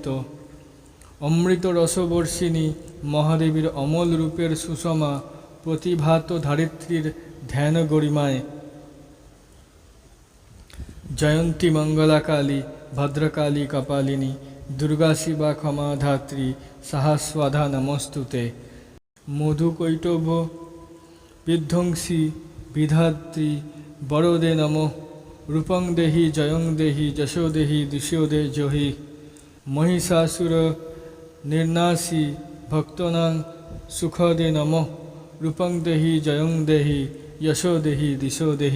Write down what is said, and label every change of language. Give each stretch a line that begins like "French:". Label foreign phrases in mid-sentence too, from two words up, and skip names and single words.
Bangla: অমৃত রসবর্ষিণী মহাদেবীর অমল রূপের সুষমা, প্রতিভাত ধারিত্রীর ধ্যান গরিমায়।
Sanskrit: জয়ন্তী মঙ্গলা কালী, ভদ্রকালী কপালিনী, দুর্গা শিবা ক্ষমাধাত্রী, সাহস্বাধা নমস্তুতে। মধুকৈটভ বিধ্বংসী বিধাত্রী বরদে নমঃ, রূপং দেহি জয়ং দেহি যশো দেহি দিশো দে জহি, মহিষাসুর নির্নাশী ভক্তনাং সুখদে নমঃ, রূপং দেহি জয়ং দেহি যশো দেহি দিশো দেহি।